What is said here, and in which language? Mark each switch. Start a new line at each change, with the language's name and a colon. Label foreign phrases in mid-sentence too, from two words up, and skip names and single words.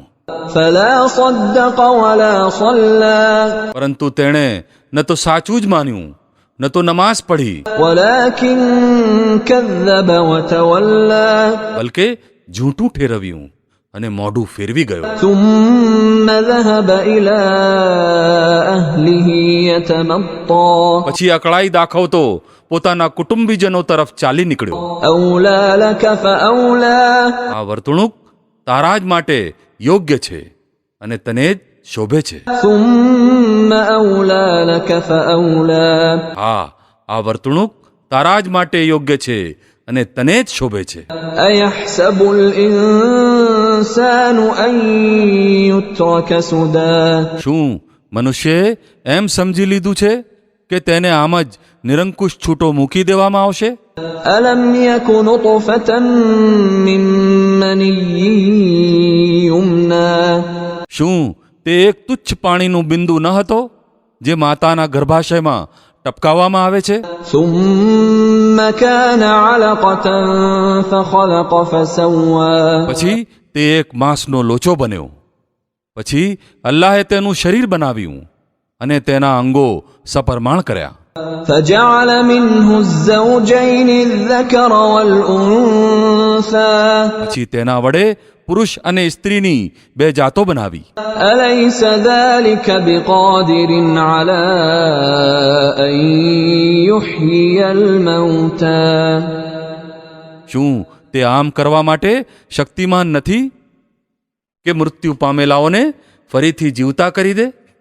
Arabic: فلا صدق ولا صلى.
Gujarati: પરંતુ તેણે ન તો સાચું જ માન્યું ન તો નમાઝ પઢી,
Arabic: ولكن كذب وتولى.
Gujarati: બલકે ઝૂઠું ઠેરવ્યું અને મોઢું ફેરવી ગયો.
Arabic: ثم ذهب إلى أهله يتمطى
Gujarati: પછી અકળાઈ દાખવતો પોતાના કુટુંબીજનો તરફ ચાલી નીકળ્યો.
Arabic: أولى لك فأولى
Gujarati: આ વર્તણૂક તારા જ માટે યોગ્ય છે અને તને જ શોભે છે.
Arabic: ثم أولى لك فأولى
Gujarati: હા, આ વર્તણૂક તારા જ માટે યોગ્ય છે અને તને જ શોભે છે.
Arabic: أيحسب الإنسان أن يترك سدى
Gujarati: શું મનુષ્યએ એમ સમજી લીધું છે કે તેને આમ જ નિરંકુશ છૂટો મૂકી દેવામાં આવશે?
Arabic: ألم يك نطفة من مني يمنى
Gujarati: શું તે એક તુચ્છ પાણીનું બિંદુ ન હતો જે માતાના ગર્ભાશયમાં ટપકાવવામાં આવે છે?
Arabic: ثم كان علقة فخلق فسوى
Gujarati: પછી તે એક માંસનો લોચો બન્યો. પછી અલ્લાહે તેનું શરીર બનાવ્યું અને તેના અંગો સપરમાણ કર્યા.
Arabic: فجعل منه الزوجين الذكر والأنثى
Gujarati: પછી તેના વડે પુરુષ અને સ્ત્રીની બે જાતો બનાવી.
Arabic: أليس ذلك بقادر على أن يحيي الموتى
Gujarati: શું તે આમ કરવા માટે શક્તિમાન નથી કે મૃત્યુ પામેલાઓને ફરીથી જીવતા કરી દે?